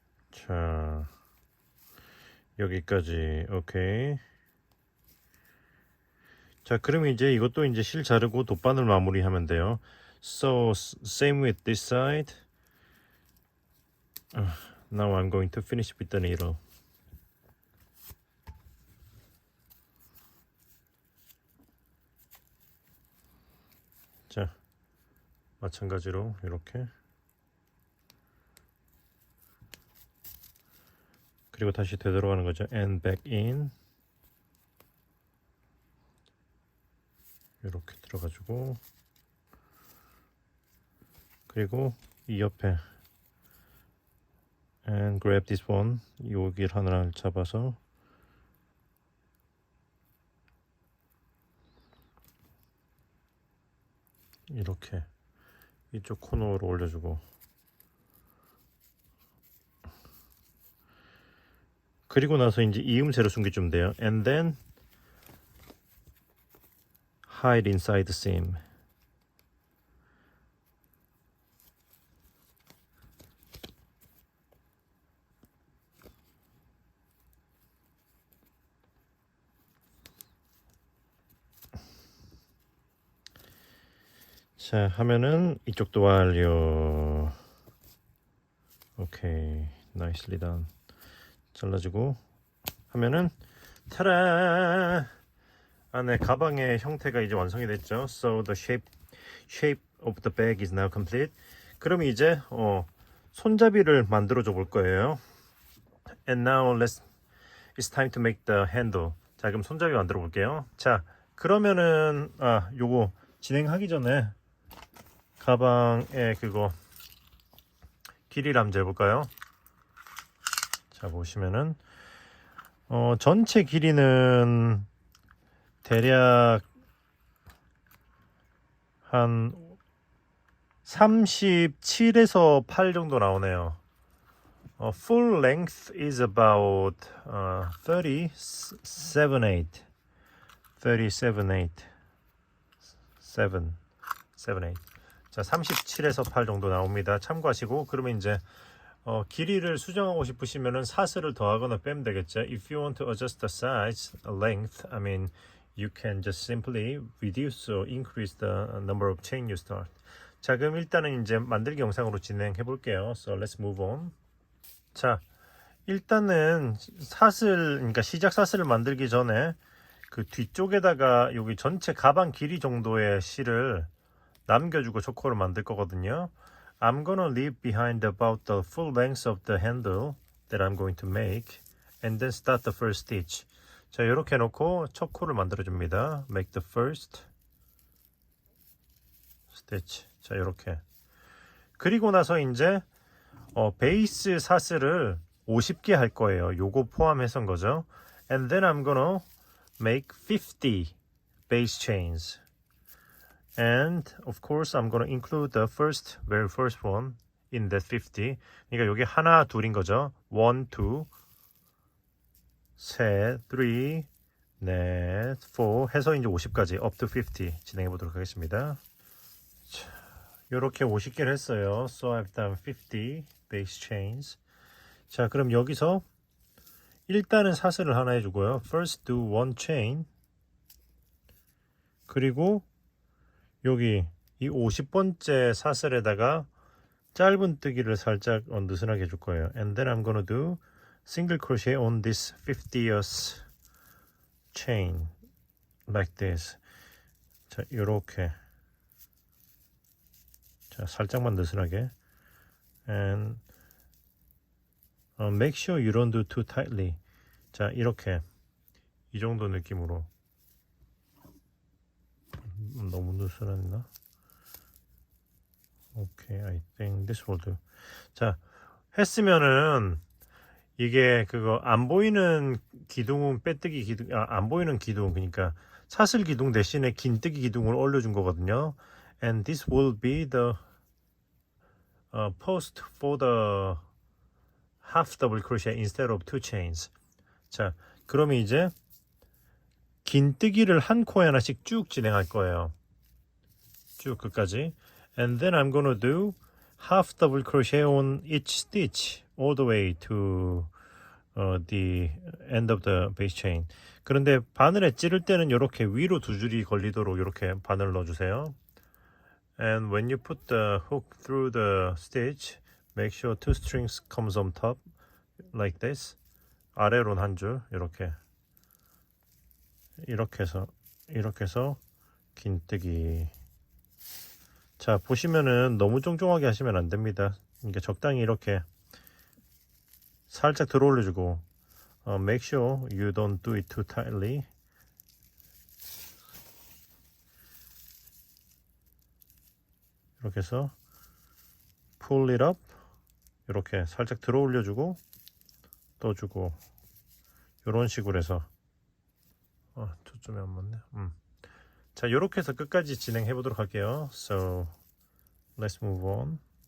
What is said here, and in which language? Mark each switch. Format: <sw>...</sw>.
<ko>자, 여기까지. 오케이. 자, 그럼 이제 이것도 이제 실 자르고 돗바늘 마무리하면 돼요.</ko> <en>So, same with this side. Now I'm going to finish with the needle.</en> <ko>자, 마찬가지로 이렇게. 그리고 다시 되돌아가는 거죠.</ko> <en>And back in.</en> <ko>이렇게 들어가지고. 그리고 이 옆에</ko> <en>and grab this one.</en> <ko>여기를 하나를 잡아서 이렇게 이쪽 코너로 올려주고, 그리고 나서 이제 이음새로 숨겨주면 돼요.</ko> <en>And then hide inside the seam.</en> <ko>자, 하면은 이쪽도 완료. 오케이,</ko> <en>nicely done.</en> <ko>잘라주고 하면은 타라! 안에 가방의 형태가 이제 완성이 됐죠.</ko> <en>So the shape of the bag is now complete.</en> <ko>그럼 이제 손잡이를 만들어 줘 볼 거예요.</ko> <en>And now it's time to make the handle.</en> <ko>자, 그럼 손잡이 만들어 볼게요. 자, 그러면은 요거 진행하기 전에 가방에 그거 길이를 한번 재볼까요? 자, 보시면은 전체 길이는 대략 한 37에서 8 정도 나오네요.</ko> <en>Full length is about 37.8.</en> <ko>자, 37에서 8 정도 나옵니다. 참고하시고, 그러면 이제 길이를 수정하고 싶으시면은 사슬을 더하거나 빼면 되겠죠.</ko> <en>If you want to adjust the size, length, I mean, you can just simply reduce or increase the number of chain you start.</en> <ko>자, 그럼 일단은 이제 만들기 영상으로 진행해 볼게요.</ko> <en>So let's move on.</en> <ko>자, 일단은 사슬, 그러니까 시작 사슬을 만들기 전에 그 뒤쪽에다가 여기 전체 가방 길이 정도의 실을 남겨주고 초코를 만들 거거든요.</ko> <en>I'm gonna leave behind about the full length of the handle that I'm going to make and then start the first stitch.</en> <ko>자, 이렇게 해놓고 초코를 만들어 줍니다.</ko> <en>Make the first stitch.</en> <ko>자, 이렇게. 그리고 나서 이제 베이스 사슬을 50개 할 거예요. 요거 포함해서인 거죠.</ko> <en>And then I'm gonna make 50 base chains. And of course I'm gonna include the very first one in that 50.</en> <ko>그러니까 여기 하나 둘인 거죠. 1, 2, 셋, 3, 넷, 4 해서 이제 50까지</ko> <en>up to 50</en> <ko>진행해 보도록 하겠습니다. 자, 요렇게 50개를 했어요.</ko> <en>So I've done 50 base chains.</en> <ko>자, 그럼 여기서 일단은 사슬을 하나 해주고요.</ko> <en>First do one chain.</en> <ko>그리고 여기 이 50번째 사슬에다가 짧은 뜨기를 살짝 느슨하게 해줄 거예요.</ko> <en>And then I'm gonna do single crochet on this 50th chain like this.</en> <ko>자, 요렇게. 자, 살짝만 느슨하게.</ko> <en>And make sure you don't do too tightly.</en> <ko>자, 이렇게 이 정도 느낌으로. 너무 느슨했나? 오케이,</ko> <en>I think this will do.</en> <ko>자, 했으면은 이게 그거 안 보이는 기둥은 빼뜨기 기둥, 안 보이는 기둥, 그러니까 사슬 기둥 대신에 긴뜨기 기둥을 올려준 거거든요.</ko> <en>And this will be the post for the half double crochet instead of two chains.</en> <ko>자, 그러면 이제 긴뜨기를 한 코에 하나씩 쭉 진행할 거예요. 쭉 끝까지.</ko> <en>And then I'm gonna do half double crochet on each stitch all the way to the end of the base chain.</en> <ko>그런데 바늘에 찌를 때는 이렇게 위로 두 줄이 걸리도록 이렇게 바늘을 넣어주세요.</ko> <en>And when you put the hook through the stitch, make sure two strings comes on top like this.</en> <ko>아래로는 한 줄 이렇게 해서 긴뜨기. 자, 보시면은 너무 쫑쫑하게 하시면 안 됩니다. 그러니까 적당히 이렇게 살짝 들어 올려주고</ko> <en>make sure you don't do it too tightly.</en> <ko>이렇게 해서</ko> <en>pull it up.</en> <ko>이렇게 살짝 들어 올려주고 또 주고 이런 식으로 해서 초점이 안 맞네. 자, 이렇게 해서 끝까지 진행해 보도록 할게요.</ko> <en>So let's move on.</en>